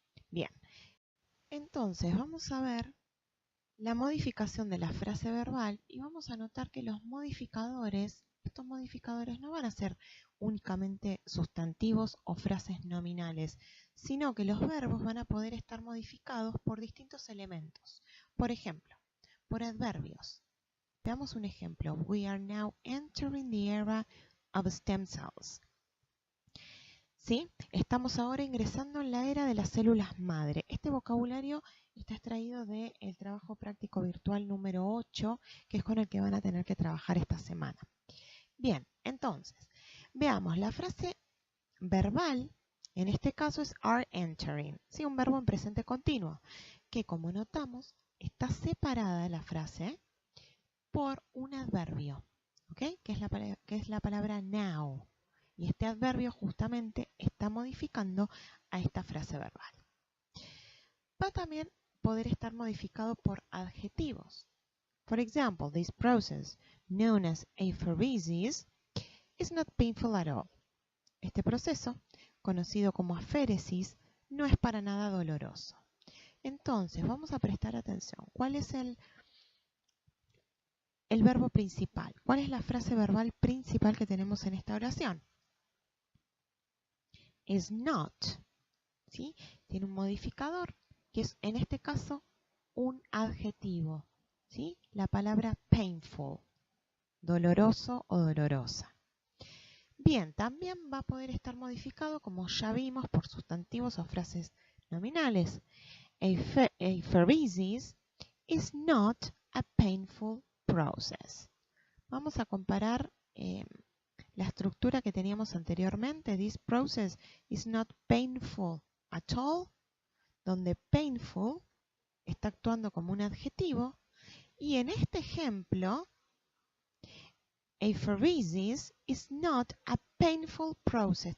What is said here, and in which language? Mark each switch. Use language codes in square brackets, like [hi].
[es] Bien, entonces vamos a ver la modificación de la frase verbal y vamos a notar que los modificadores estos modificadores no van a ser únicamente sustantivos o frases nominales, sino que los verbos van a poder estar modificados por distintos elementos. Por ejemplo, por adverbios. Veamos un ejemplo. [en] We are now entering the era of stem cells. [es] ¿Sí? Estamos ahora ingresando en la era de las células madre. Este vocabulario está extraído del trabajo práctico virtual número 8, que es con el que van a tener que trabajar esta semana. Bien, entonces, veamos la frase verbal, en este caso es are entering, ¿sí? Un verbo en presente continuo, que como notamos, está separada la frase por un adverbio, ¿ok? Que es la palabra now. Y este adverbio justamente está modificando a esta frase verbal. Va a también poder estar modificado por adjetivos. [en] For example, this process, known as apheresis, is not painful at all. [es] Este proceso, conocido como aféresis, no es para nada doloroso. Entonces, vamos a prestar atención. ¿Cuál es el verbo principal? ¿Cuál es la frase verbal principal que tenemos en esta oración? [en] Is not, [es] ¿sí? Tiene un modificador que es en este caso un adjetivo, ¿sí? La palabra painful, doloroso o dolorosa. Bien, también va a poder estar modificado, como ya vimos, por sustantivos o frases nominales. [en] Apheresis is not a painful process. [es] Vamos a comparar la estructura que teníamos anteriormente. [en] This process is not painful at all, [es] donde painful está actuando como un adjetivo. Y en este ejemplo, [en] apheresis is not a painful process.